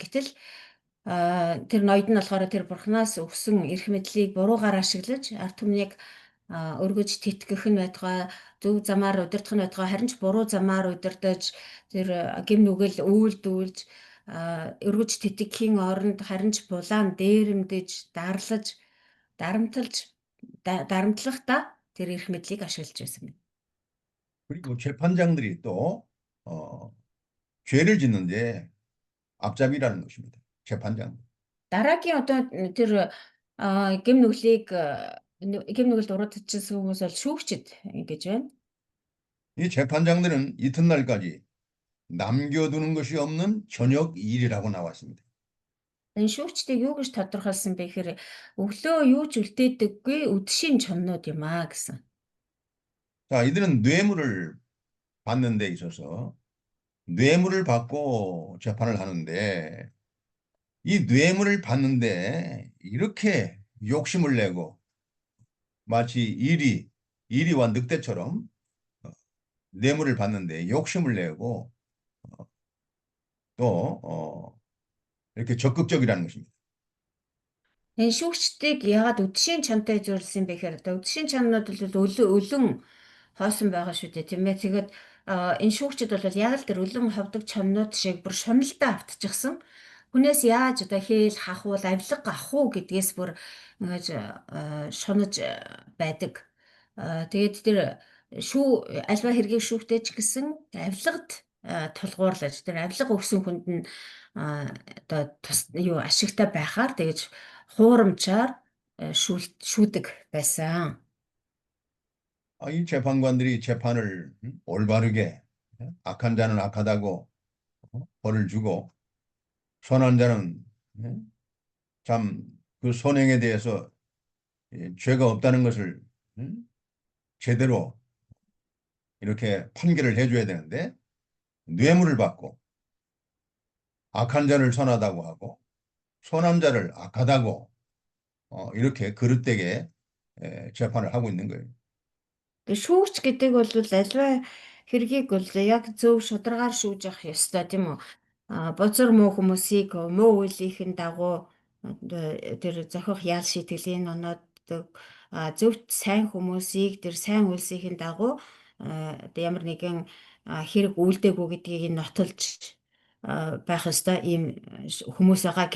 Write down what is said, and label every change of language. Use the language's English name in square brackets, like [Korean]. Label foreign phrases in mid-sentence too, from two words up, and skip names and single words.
[Mongolian] Гэтэл тэр ноёд нь болохоор тэр бурханаас өгсөн эрх мэдлийг буруугаар ашиглаж ард түмнийг өргөж тэтгэх нь байтугай, зөв замаар удирдах нь байтугай, харин ч буруу замаар удирдах тэр гэм нүгэл үйлдүүлж өргөж тэтгэхийн оронд харин ч булаан дээрэмдэж, дарлаж, дарамтлахдаа тэр эрх мэдлийг ашиглаж байсан. [Korean] 그리고 재판장들이 또 죄를 짓는데 앞잡이라는 것입니다. 재판장. [Mongolian] Дараагийн одоо тэр гэм нүглийг гэм нүгэлд урагдчихсан хүмүүс бол шүүгчд гэж байна. [Korean] 이 재판장들은 이튿날까지 남겨두는 것이 없는 저녁 일이라고 나왔습니다. [Mongolian] Энэ шүүгчдийг юу гэж тодорхойлсон бэ гэхээр өглөө юу ч үлдээдэггүй үдшийн чоннууд юм аа гэсэн. [Korean] 자, 이들은 뇌물을 받는 데 있어서 뇌물을 받고 재판을 하는데 이 뇌물을 받는데 이렇게 욕심을 내고 마치 이리와 늑대처럼 뇌물을 받는데 욕심을 내고 또 이렇게 적극적이라는 것입니다. [Mongolian] Энэ шүүгчдийг яагаад үдшийн чонтой зөвлөсөн бэ гэхээр одоо үдшийн чоннууд бол өлөн хоосон байгаа шүү дээ тийм ээ. Тэгээд энэ шүүгчд бол яг л тэр өлөн ховдог чоннууд шиг бүр шуналтаа автчихсан. Хүнээс яаж одоо хээл хахуул авилга авах уу гэдгээс бүр ингэж шунаж байдаг. Тэгээд тэр альва хэргийг шүүхтэй ч гэсэн авилгад тулгуурлаж тэр авилга өгсөн хүнд нь одоо юу ашигтай байхаар тэгэж хуурамчаар шүүдэг байсан. [Korean] 이 재판관들이 재판을 올바르게 악한 자는 악하다고 벌을 주고 선한 자는 참 그 선행에 대해서 죄가 없다는 것을 제대로 이렇게 판결을 해줘야 되는데 뇌물을 받고 악한 자를 선하다고 하고 선한 자를 악하다고 이렇게 그릇되게 재판을 하고 있는 거예요. [Mongolian] Шүүгч гэдэг бол альва хэргийг бол яг зөв шударгаар шүүж явах ёстой тийм үү? Бузар муу хүмүүсийг муу үеийнхэн дагуу тэр зохих ял шийтгэлийг оноодог зөвхт сайн хүмүүсийг тэр сайн үйлсийн дагуу одоо ямар нэгэн хэрэг үйлдэггүй гэдгийг нотолж байх ёстой ийм хүмүүс байгаа.